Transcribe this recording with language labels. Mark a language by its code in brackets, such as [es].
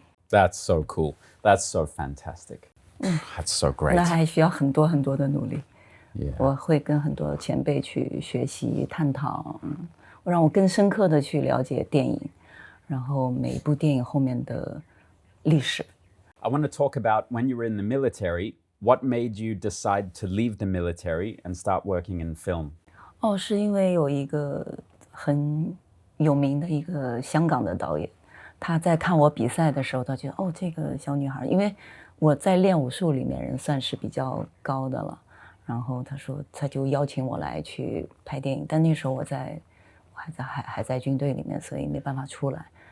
[en] That's so cool. That's so fantastic. That's so great. [zh] 那还需要很多很多的努力。 [en] Yeah. [zh] 我会跟很多前辈去学习探讨，让我更深刻的去了解电影，然后每一部电影后面的历史。 [en] I want to talk about when you were in the military, what made you decide to leave the military and start working in film? [zh] 是因为有一个很有名的一个香港的导演，他在看我比赛的时候，他觉得这个小女孩，因为我在练武术里面人算是比较高的了，然后他就邀请我来去拍电影，但那时候我还在军队里面，所以没办法出来。